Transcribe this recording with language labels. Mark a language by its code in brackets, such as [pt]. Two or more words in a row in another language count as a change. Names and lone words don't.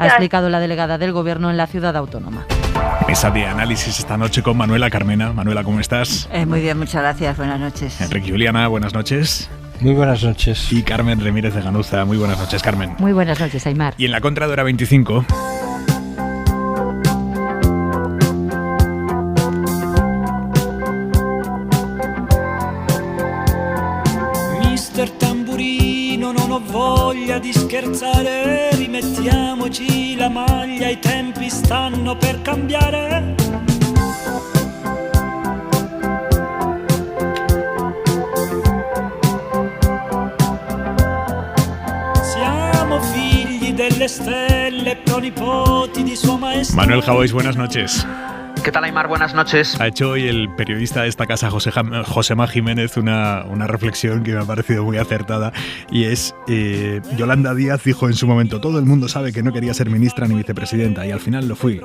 [es] Ha explicado la delegada del Gobierno en la ciudad autónoma. Mesa de análisis esta noche con Manuela Carmena. Manuela, ¿cómo estás? Muy bien, muchas gracias. Buenas noches. Enrique Juliana, buenas noches. Muy buenas noches. Y Carmen Remírez de Ganuza. Muy buenas noches, Carmen. Muy buenas noches, Aimar. Y en la contra de Hora 25... [it] Mister Tamburino, non ho voglia di scherzare, rimettiamoci la maglia, i tempi stanno per cambiare. Siamo figli delle stelle, pronipoti di sua maestà. [es] Manuel Javois, buenas noches. ¿Qué tal, Aimar? Buenas noches. Ha hecho hoy el periodista de esta casa, Josema Jiménez, una reflexión que me ha parecido muy acertada, y es, Yolanda Díaz dijo en su momento: todo el mundo sabe que no quería ser ministra ni vicepresidenta, y al final lo fui.